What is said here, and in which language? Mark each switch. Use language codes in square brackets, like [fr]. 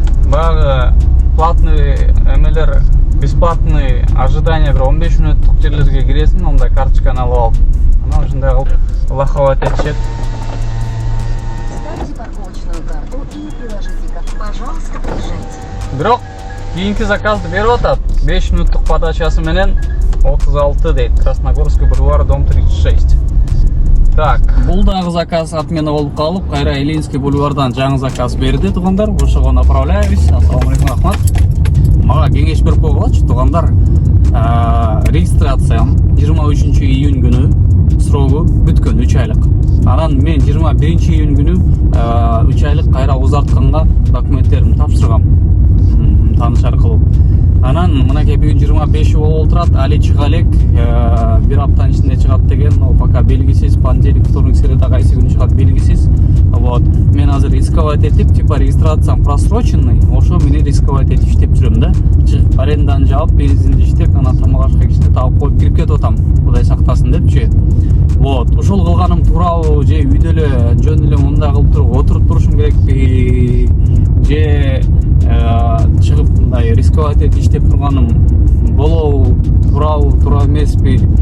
[ky] Баягы платный эмелер, [ru] бесплатный ожидание [ky] бир 15 мүнөттүк жерлерге киресиң, онда карточканы алып алып, анан ушундай кылып лоховать этишет. [ru] Вставьте парковочную карту и приложите карту. Пожалуйста, приезжайте. [ky] Бирок кийинки заказды берип атат. 5 мүнөттүк подачасы менен 36 дейт. [ru] Красногорский бульвар, дом 36. [ky] Так, бул дагы заказ отмена болуп калып, кайра Ильинский бульвардан жаңы заказ берди туугандар. Ошого направляйбыз. Ассаламу алейкум, рахмат. Мага кеңеш берип койгулачы туугандар. Регистрациям 23 июнь күнү срогу бүткөн 3 айлык. Анан мен 21 июнь күнү 3 айлык кайра узартканга документтеримди тапшыргам. Таныш аркылуу. Анан мынакей бүгүн 25 болуп турат, али чыга элек, бир аптанын ичинде чыгат деген, но пока белгисиз. [ru] Понедельник, вторник, среда [ky] кайсы күнү чыгат белгисиз. Вот. Мен азыр рисковать этип, типа регистрациям просроченный, ошо мени рисковать этип иштеп жүрөм да. Чыгып аренданы жаап, бензинди иштеп, анан тамак ашка кичине таап коюп кирип кетип атам. Кудай сактасын депчи. Вот. Ошол кылганым туурабы же үйдө эле жөн эле мындай кылып туруп отуруп турушум керекпи? Же чыгып мындай рисковать этип иштеп турганым болобу, туура эмеспи?